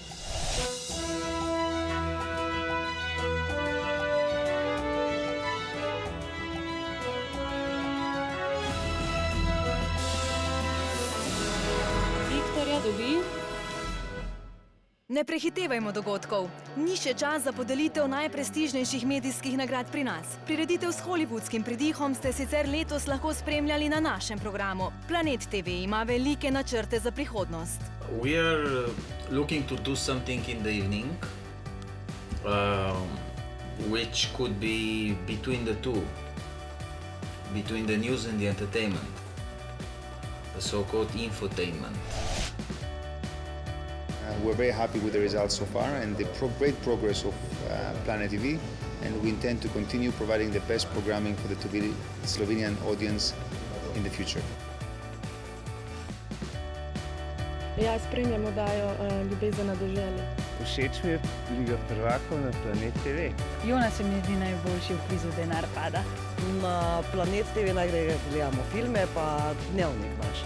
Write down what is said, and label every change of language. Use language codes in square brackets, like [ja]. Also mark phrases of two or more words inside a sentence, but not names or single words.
[sl] Viktorja dobi. Ne prehitevajmo dogodkov. Ni še čas za podelitev najprestižnejših medijskih nagrad pri nas. Prireditev s hollywoodskim pridihom ste sicer letos lahko spremljali na našem programu. Planet TV ima velike načrte za prihodnost. [en] We are looking to do something in the evening, which could be between the two, between the news and the entertainment, the so-called infotainment. We're very happy with the results so far and the great progress of Planet TV, and we intend to continue providing the best programming for the Slovenian audience in the future. [sl] Ja, spremljamo dajo Ljubezen na deželi. Všeč mi je Liga prvakov na Planet TV. Jonas se mi zdi najboljši v kvizu Denar pada. Na Planet TV najraje gledamo filme pa Dnevnik naš.